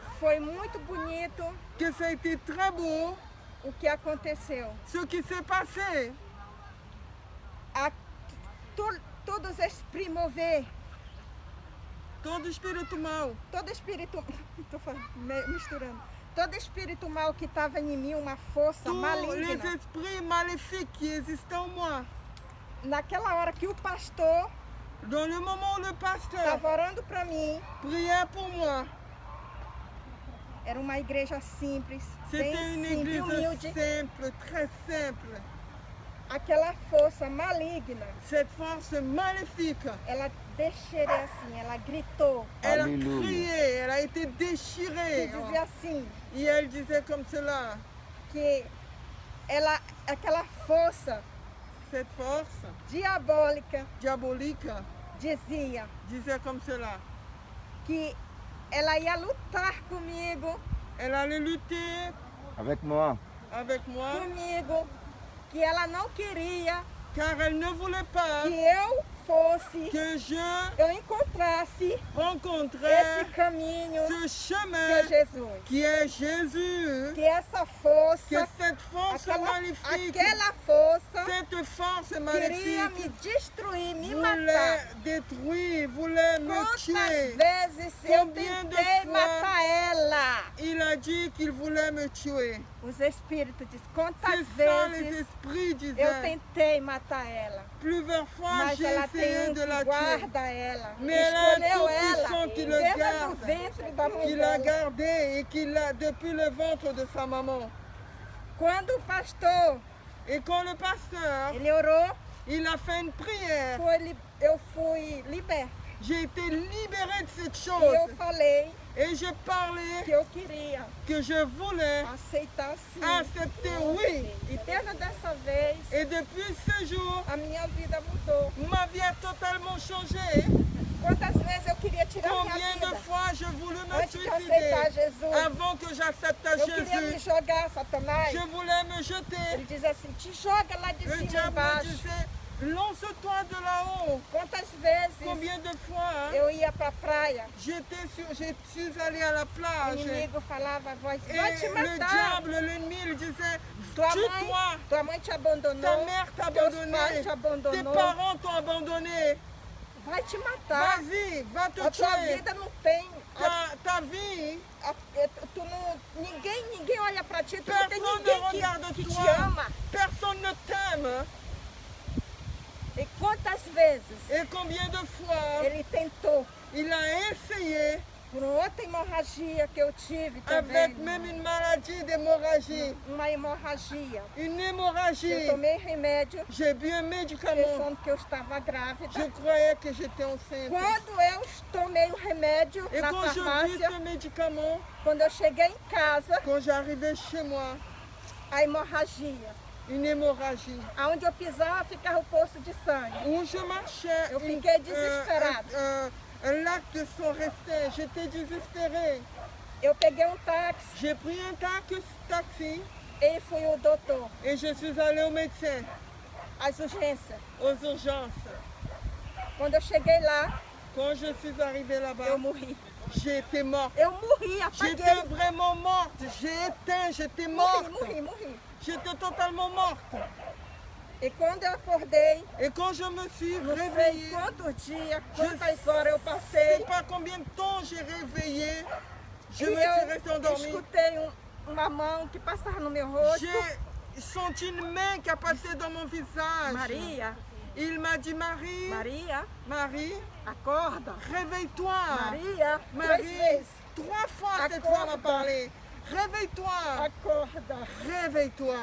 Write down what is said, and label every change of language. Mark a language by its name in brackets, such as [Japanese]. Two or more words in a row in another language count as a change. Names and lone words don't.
[Portuguese] Foi muito bonito [French] que ça a été très beau, [Portuguese] o que aconteceu. [French] ce qui s'est passé. [Portuguese] Todos esses primover, Todo espírito mau, todo espírito, misturando, todo espírito mal que estava em mim, uma força [French] tous les [Portuguese] maligna. [French] esprits maléfiques qui existent en moi, [Portuguese] Naquela hora que o pastor [French] dans le moment où le pasteur [Portuguese] estava orando para mim, [French] priait pour moi, [Portuguese] era uma igreja simples, [French] c'était [Portuguese] bem [French] une [Portuguese] simples, [French] église [Portuguese] humilde. [French] simple, très simple. [Portuguese] Aquela força maligna, [French] Cette force maléfique, [Portuguese] ela deixaria assim, ela gritou. [French] elle Alléluia. a crié, elle a été [Portuguese] E [French] déchirée. [Portuguese] dizia assim, [French] Et elle disait comme cela, [Portuguese] que aquela força [French] cette force [Portuguese] diabólica [French] diabolique [Portuguese] dizia [French] disait comme cela. [Portuguese] que ela ia lutar comigo, [French] Elle allait lutter avec moi. avec moi, [Portuguese] que ela não queria [French] car elle ne voulait pas [Portuguese] que eu fosse, [French] que je [Portuguese] eu encontrasse [French] rencontrais [Portuguese] esse caminho [French] ce [Portuguese] que [French] chemin [Portuguese] é Jesus. [French] qui est Jésus, [Portuguese] Que essa força, [French] que cette force magnifique, [Portuguese] aquela força [French] cette force [Portuguese] queria [French] magnifique [Portuguese] me destruir, me [French] voulait [Portuguese] matar. [French] détruire, voulait me [Portuguese] Quantas [French] tuer. [Portuguese] vezes eu [French] Combien de [Portuguese] tentei [French] fois [Portuguese] matar ela? [French] Il a dit qu'il voulait me tuer. [Portuguese] Os espíritos dizem, quantas [French] C'est ça, les [Portuguese] vezes [French] esprits [Portuguese] eu [French] disaient. [Portuguese] tentei matar ela. [French] Plusieurs fois, [Portuguese] Mas [French] j'ai [Portuguese] ela tem [French] essayé de la [Portuguese] que [French] tuer. [Portuguese] guarda ela. Mais ela é Escolheu [French] tout-puissant [Portuguese] ela [French] qui le [Portuguese] desde o [French] garde, [Portuguese] ventre da mãe [French] Qu'il l'a [Portuguese] dela. [French] gardé et qu'il l'a depuis le ventre de sa maman. [Portuguese] Quando o pastor, [French] Et quand le pasteur, [Portuguese] ele orou, [French] il a fait une prière, [Portuguese] eu fui liberta. [French] j'ai été libérée de cette [Portuguese] E [French] chose. [Portuguese] eu falei [French] Et je parlais [Portuguese] que eu queria [French] que je voulais [Portuguese] aceitar sim. [French] accepter oui. [Portuguese] E desde dessa vez, [French] Et depuis ce jour, [Portuguese] a minha vida mudou. [French] ma vie a totalement changé. [Portuguese] Quantas vezes eu queria tirar minha [French] Combien de [Portuguese] vida [French] fois je voulais me [Portuguese] antes de aceitar [French] suicider [Portuguese] Jesus? [French] avant que j'accepte [Portuguese] Eu queria me [French] Jésus. [Portuguese] jogar, Satanás. [French] Je voulais me jeter. [Portuguese] Ele diz assim, te joga lá de [French] Le [Portuguese] cima [French] diable me [Portuguese] embaixo. [French] disait, lance-toi de là-haut. [Portuguese] Quantas vezes [French] Combien de fois [Portuguese] eu ia pra praia, [French] je suis allé à la [Portuguese] o [French] plage [Portuguese] inimigo falava a voz, [French] et [Portuguese] vai te [French] le [Portuguese] matar. [French] diable, l'ennemi, il disait, [Portuguese] Tua [French] tue-toi. [Portuguese] mãe te abandonou, [French] Ta mère t'a [Portuguese] teus [French] abandonné, [Portuguese] pais te [French] tes [Portuguese] abandonou, [French] parents t'ont abandonné. [Portuguese] vai te matar. [French] Vas-y, va te [Portuguese] A tua [French] tuer. [Portuguese] vida não tem, [French] Ta vie, [Portuguese] tu não, ninguém olha pra ti, tu não tem [French] personne ne [Portuguese] ninguém [French] regarde [Portuguese] que te [French] toi. [Portuguese] ama. [French] Personne ne t'aime. [Portuguese] E quantas vezes [French] Et combien de fois [Portuguese] ele tentou, [French] il a essayé [Portuguese] por outra hemorragia que eu tive também, [French] avec même une maladie d'hémorragie, [Portuguese] uma hemorragia. [French] une [Portuguese] Eu [French] hémorragie. [Portuguese] tomei remédio [French] J'ai bu un médicament. [Portuguese] pensando que eu estava grávida. [French] Je croyais que j'étais enceinte. [Portuguese] Quando eu tomei o remédio [French] Et [Portuguese] na [French] quand je vis [Portuguese] farmácia, [French] ce médicament, [Portuguese] quando eu cheguei em casa, [French] quand j'arrivais chez moi, [Portuguese] a hemorragia. [French] une hémorragie. [Portuguese] Aonde eu pisava ficava o poço de sangue. [French] Où je marchais, [Portuguese] Eu fiquei desesperada. [French] un lac de sang restait. J'étais désespérée. [Portuguese] Eu peguei um táxi [French] J'ai pris un taxi [Portuguese] e fui ao doutor, [French] et je suis allée au médecin, [Portuguese] às urgências. [French] aux urgences. [Portuguese] Quando eu cheguei lá, [French] Quand je suis arrivée là-bas, [Portuguese] eu morri. [French] j'étais morte. [Portuguese] Eu morri, [French] J'étais [Portuguese] apaguei. [French] vraiment morte. J'ai éteint, j'étais [Portuguese] Morri, [French] morte. [Portuguese] morri. [French] J'étais totalement morte. [Portuguese] E quando eu acordei, [French] Et quand je me suis [Portuguese] não sei [French] réveillée, [Portuguese] quantos dias, quantas horas eu passei, [French] je ne sais pas combien de temps j'ai réveillé. Je [Portuguese] e [French] me suis restée [Portuguese] eu [French] endormie. [Portuguese] escutei uma mão que passava no meu rosto. [French] J'ai senti une main qui a passé dans mon visage. [Portuguese] Maria, [French] Il m'a dit, Marie, [Portuguese] Maria, [French] Marie, [Portuguese] acorda. [French] réveille-toi. [Portuguese] Maria, três [French] Marie, [Portuguese] vezes. [French] 3 fois cette [Portuguese] Accorde. [French] fois m'a parlé. Réveille-toi. [Portuguese] Acorda. [French] Réveille-toi.